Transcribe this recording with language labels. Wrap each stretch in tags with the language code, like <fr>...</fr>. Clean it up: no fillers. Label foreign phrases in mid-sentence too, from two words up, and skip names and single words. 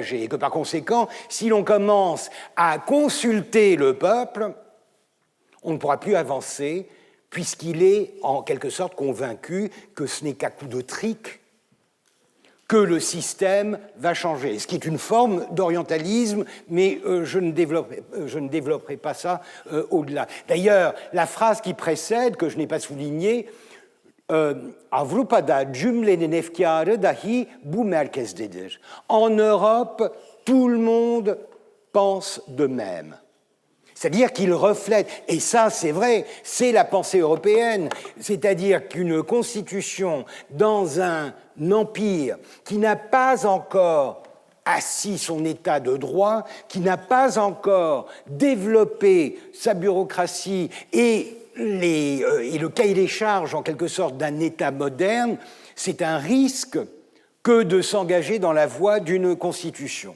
<fr>Et que par conséquent, si l'on commence à consulter le peuple, on ne pourra plus avancer, puisqu'il est en quelque sorte convaincu que ce n'est qu'à coup de trick que le système va changer, ce qui est une forme d'orientalisme, mais je ne développerai pas ça au-delà. D'ailleurs, la phrase qui précède, que je n'ai pas soulignée,</fr> <tr>Avrupa'da cümlenin efkarı dahi bu merkezdedir.</tr> <fr>En Europe, tout le monde pense de même. C'est-à-dire qu'il reflète, et ça c'est vrai, c'est la pensée européenne, c'est-à-dire qu'une constitution dans un empire qui n'a pas encore assis son état de droit, qui n'a pas encore développé sa bureaucratie et le cahier des charges en quelque sorte d'un État moderne, c'est un risque que de s'engager dans la voie d'une constitution.</fr>